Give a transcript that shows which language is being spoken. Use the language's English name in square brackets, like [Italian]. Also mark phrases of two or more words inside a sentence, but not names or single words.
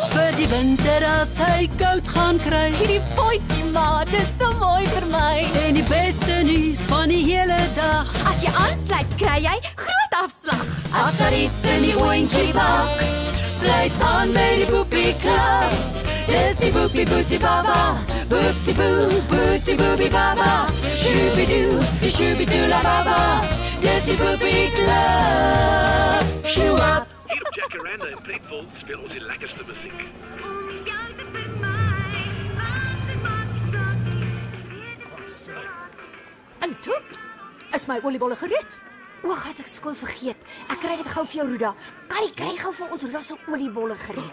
[Afrikaans] Vir die winter as hy koud gaan kry. Hierdie potjie ma, dis te mooi vir my. En die beste nuus van die hele dag. As jy aansluit, kry jy groot afslag. As daar iets in die oentjie bak, sluit aan by die Boopie Club. Dis die Boopie Boopie Baba. Boopie Boo, Boopie Boopie Baba. Shooby-doo la Baba. Dis die Boopie Club. Shoe up. Hier op Jacaranda in Pretville speel ons die lekkerste musiek. En toe is my oliebolle gereed. O, gat, ek skoon vergeet. Ek kry dit gou vir jou, Ruda. Kan jy kry gou vir ons Ruda se oliebolle gereed?